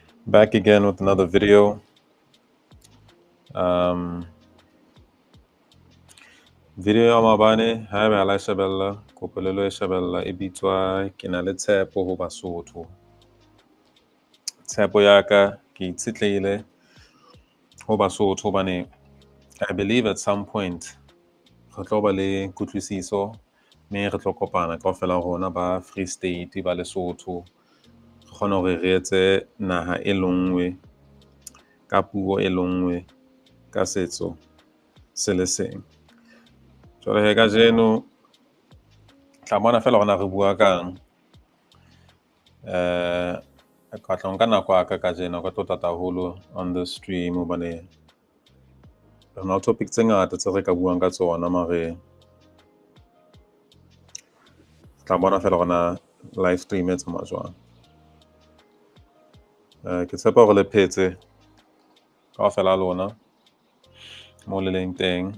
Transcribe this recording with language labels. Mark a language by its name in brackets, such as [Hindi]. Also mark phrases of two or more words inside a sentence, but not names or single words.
[English] Back again with another video. [Southern Sotho] Video ya maobane ha ebe ala shebella kopolelo e shebella e bitswa ke na le tshepo ho Basotho. Tshepo ya ka ke itshetlehile ho Basotho hobane [English] I believe at some point [Southern Sotho] re tlo ba le kutlwisiso mme re tlo kopana kaofela rona ba Free State ba Lesotho re kgona hore re etse naha e lengwe ka puo e lengwe ka setso se le seng. Jwale he kajeno tla bona fela rona re bua kang ka tla nka nako aka kajeno ka tota haholo [English] on the stream [Southern Sotho] hobane re na topic tse ngata tse re ka buang ka tsona mare tla bona fela rona [English] live stream [Southern Sotho] e tsamaya jwang. Ke tshepa hore le phetse kaofela lona mo le leng teng.